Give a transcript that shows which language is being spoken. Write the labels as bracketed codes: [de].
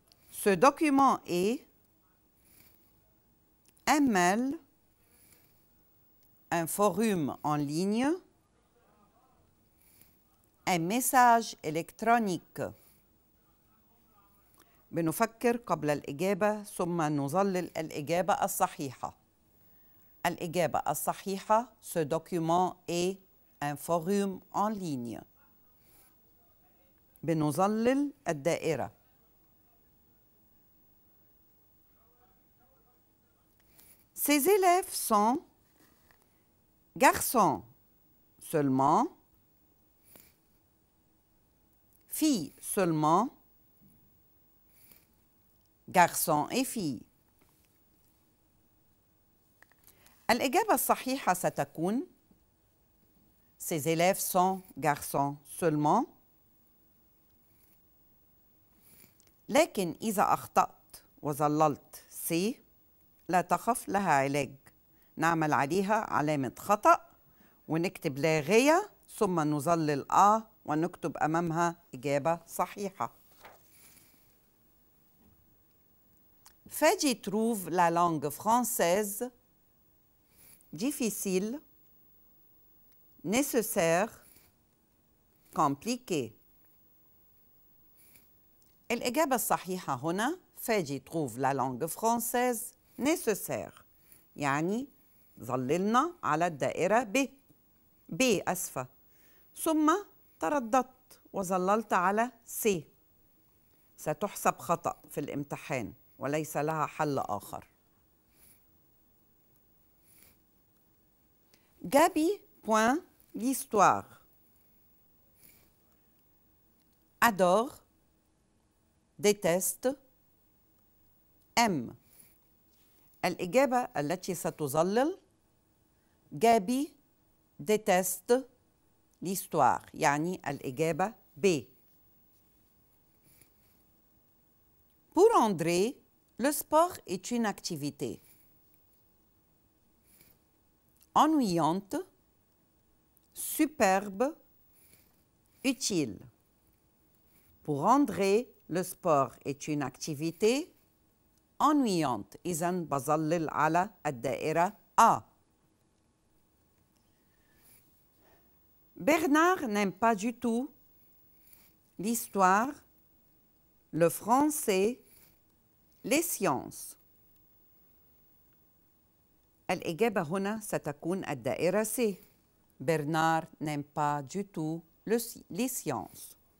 [fr] Ce document est un mail, un forum en ligne, un message électronique. [ar] بنفكر قبل الإجابة ثم نظلل الإجابة الصحيحة. الإجابة الصحيحة: [fr] ce document est un forum en ligne. [ar] بنظلل الدائرة. [fr] Ces élèves sont garçons seulement, filles seulement, garçons et filles. [ar] الإجابة الصحيحة ستكون [fr] Ces élèves sont garçons seulement. [ar] لكن إذا أخطأت وظللت سي لا تخف، لها علاج. نعمل عليها علامة خطأ ونكتب لا غاية ثم نظلل ونكتب أمامها إجابة صحيحة. [fr] Fadji trouve la langue française difficile, nécessaire, compliquée. [ar] الإجابة الصحيحة هنا فادي [fr] trouve la langue française nécessaire، [ar] يعني ظللنا على الدائرة ب أسفة، ثم ترددت وظللت على سي. ستحسب خطأ في الامتحان وليس لها حل آخر. [fr] Gabi point l'histoire. Adore, déteste, aime. [ar] الإجابة التي ستظلل [fr] Gabi déteste l'histoire، [ar] يعني الإجابة B. [fr] Pour André, le sport est une activité ennuyante, superbe, utile. Pour André, le sport est une activité ennuyante. [ar] إذن بظلل على الدائرة A. [fr] Bernard n'aime pas du tout l'histoire, le français, les sciences. [ar] الإجابة هنا ستكون الدائرة C. [fr] Bernard n'aime pas du tout les sciences.